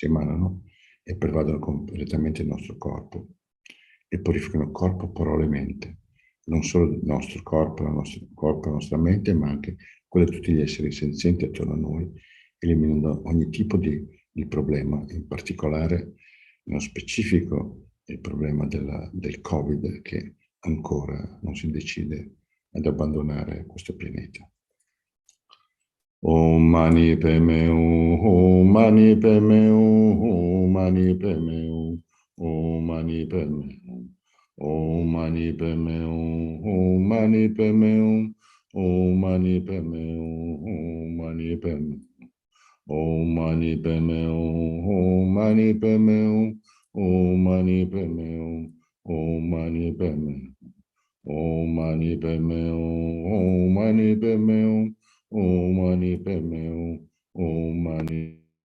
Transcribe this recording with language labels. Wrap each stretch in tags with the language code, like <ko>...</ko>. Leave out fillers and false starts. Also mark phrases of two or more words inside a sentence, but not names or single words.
<it>emanano e pervadono completamente il nostro corpo e purificano corpo, parola e mente, non solo il nostro corpo, la nostra mente, ma anche quello di tutti gli esseri senzienti attorno a noi, eliminando ogni tipo di problema, in particolare nello specifico il problema del Covid, che ancora non si decide ad abbandonare questo pianeta.</it> <sa>Om mani padme hum, Om mani padme hum, Om mani padme hum, Om mani padme hum, Om mani padme hum, Om mani padme hum, Om mani padme hum, Om mani padme Om mani padme hum, Om mani padme hum, Om mani padme hum, Om mani padme Om mani padme hum, Om mani padme hum, Om mani padme hum, Om mani</sa>